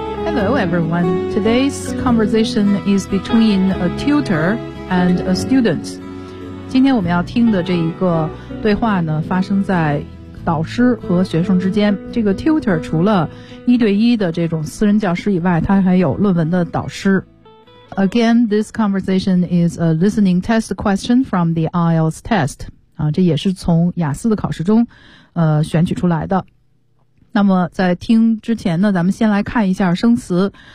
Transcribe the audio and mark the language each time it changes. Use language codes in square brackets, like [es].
[en] Hello everyone, today's conversation is between a tutor and a student. [zh] 今天我们要听的这一个对话呢，发生在导师和学生之间。这个 tutor 除了一对一的这种私人教师以外，他还有论文的导师。 [en] Again, this conversation is a listening test question from the IELTS test. [zh] 这也是从雅思的考试中选取出来的。那么在听之前呢，咱们先来看一下生词。